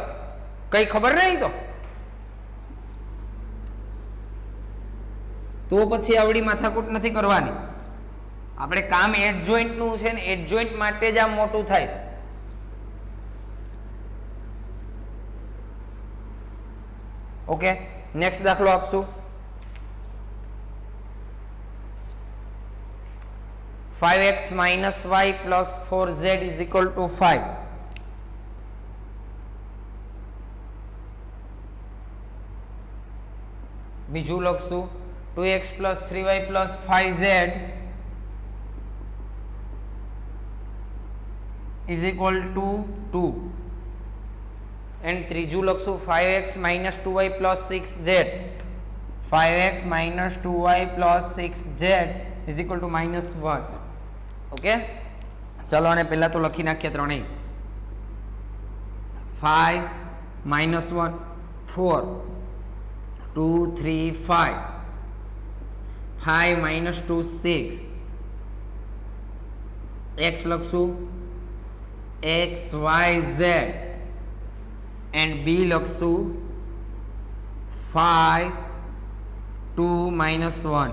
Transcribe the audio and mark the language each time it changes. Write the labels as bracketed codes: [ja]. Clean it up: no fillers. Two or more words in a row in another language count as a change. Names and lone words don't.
[gu] કઈ ખબર નહીં તો પછી આવડી માથાકૂટ નથી કરવાની. આપણે કામ એડજોઇન્ટ નું છે ને, એડજોઇન્ટ માટે જ આ મોટું થાય છે. [en] okay next [gu] દાખલો આપશું. [en] 5x minus y plus 4z is equal to 5. [gu] બીજું લખશું [en] 2x plus 3y plus 5z is equal to 2. [gu] and ત્રીજું લખશું [en] 5x minus 2y plus 6z. 5x minus 2y plus 6z is equal to -1. [gu] ઓકે ચલો અને પહેલા તો લખી નાખીએ ત્રણેય. 5 -1 4 2 3 5 5 -2 6 x લખશું x y z and b લખશું 5 2 -1.